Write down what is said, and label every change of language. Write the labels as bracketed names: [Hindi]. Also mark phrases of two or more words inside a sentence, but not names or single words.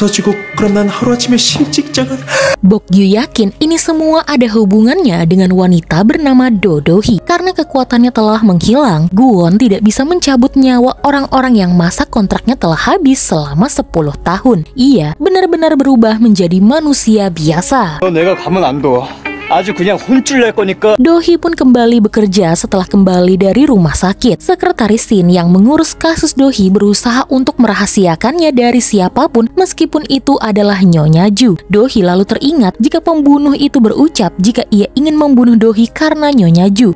[Indonesian] Bokyu yakin ini semua ada hubungannya dengan wanita bernama Dohee. Karena kekuatannya telah menghilang, Gwon tidak bisa mencabut nyawa orang-orang yang masa kontraknya telah habis selama 10 tahun. Ia benar-benar berubah menjadi manusia biasa. [Korean] 내가 가면 안 둬. 아주 그냥 혼쭐 낼 거니까. [Indonesian] Dohee pun kembali bekerja setelah kembali dari rumah sakit. Sekretaris Shin yang mengurus kasus Dohee berusaha untuk merahasiakannya dari siapapun meskipun itu adalah Nyonya Ju. Dohee lalu teringat jika pembunuh itu berucap jika ia ingin membunuh Dohee karena Nyonya Ju.